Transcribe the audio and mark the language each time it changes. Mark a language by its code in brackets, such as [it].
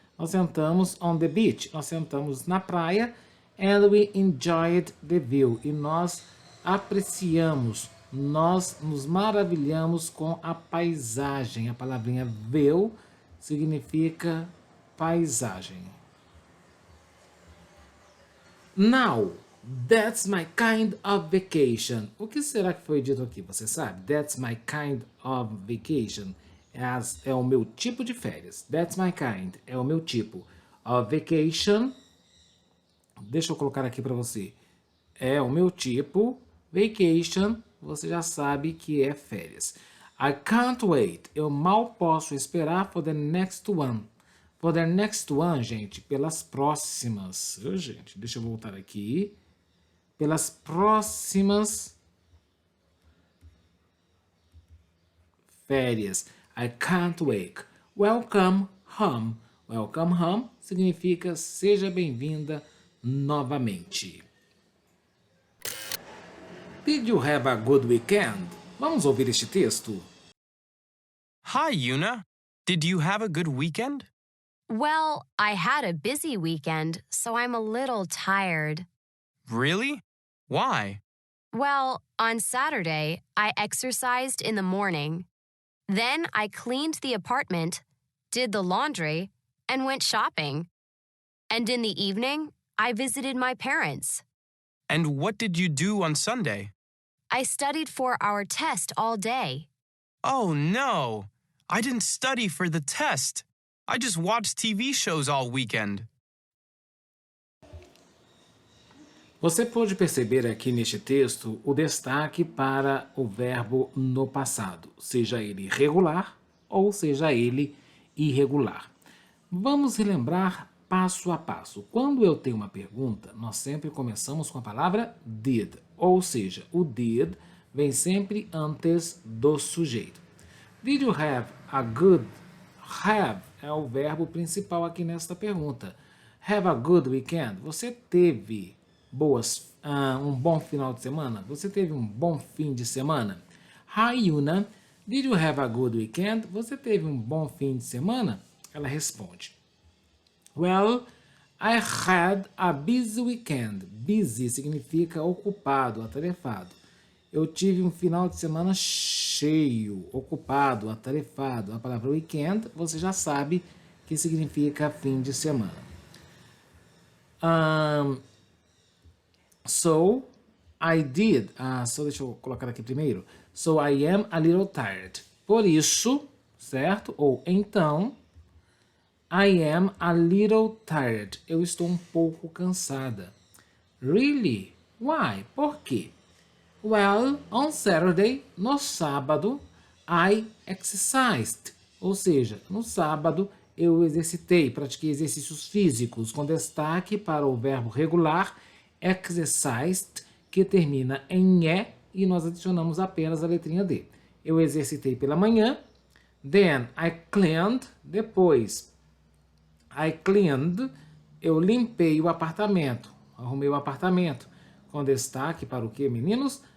[pt] Nós sentamos [en] on the beach. [pt] Nós sentamos na praia. [en] And we enjoyed the view. [pt] E nós apreciamos, nós nos maravilhamos com a paisagem. A palavrinha view significa paisagem. [en] Now, that's my kind of vacation. [pt] O que será que foi dito aqui? Você sabe? [en] That's my kind of vacation. [pt] É o meu tipo de férias. [en] That's my kind. [pt] É o meu tipo. [en] Of vacation. [pt] Deixa eu colocar aqui para você. É o meu tipo. Vacation. Você já sabe que é férias. [en] I can't wait. [pt] Eu mal posso esperar [en] for the next one. [pt] For the next one, gente, pelas próximas. Gente, deixa eu voltar aqui. Pelas próximas férias. [en] I can't wait. Welcome home. Welcome home [pt] significa seja bem-vinda novamente. [en] Did you have a good weekend? [pt] Vamos ouvir este texto. [en] Hi, Yuna. Did you have a good weekend? Well, I had a busy weekend, so I'm a little tired. Really? Why? Well, on Saturday, I exercised in the morning. Then I cleaned the apartment, did the laundry, and went shopping. And in the evening, I visited my parents. And what did you do on Sunday? I studied for our test all day. Oh, no. I didn't study for the test. I just watched TV shows all weekend. [pt] Você pode perceber aqui neste texto o destaque para o verbo no passado, seja ele regular ou seja ele irregular. Vamos relembrar passo a passo. Quando eu tenho uma pergunta, nós sempre começamos com a palavra did, ou seja, o did vem sempre antes do sujeito. [en] Did you have a good... [pt] Have é o verbo principal aqui nesta pergunta. [en] Have a good weekend. [pt] Você teve um bom final de semana? Você teve um bom fim de semana? [en] Hi, Yuna. Did you have a good weekend? [pt] Você teve um bom fim de semana? Ela responde. [en] Well, I had a busy weekend. [pt] Busy significa ocupado, atarefado. Eu tive um final de semana cheio, ocupado, atarefado. A palavra weekend, você já sabe que significa fim de semana. [en] So, I did. [pt] Deixa eu colocar aqui primeiro. [en] So, I am a little tired. [pt] Por isso, certo? Ou então, [en] I am a little tired. [pt] Eu estou um pouco cansada. [en] Really? Why? [pt] Por quê? [en] Well, on Saturday, [pt] no sábado, [en] I exercised. [pt] Ou seja, no sábado eu exercitei, pratiquei exercícios físicos, com destaque para o verbo regular exercised, que termina em E, e nós adicionamos apenas a letrinha D. Eu exercitei pela manhã, [en] then I cleaned, [pt] depois [en] I cleaned, [pt] eu limpei o apartamento, arrumei o apartamento, com destaque para o que, meninos?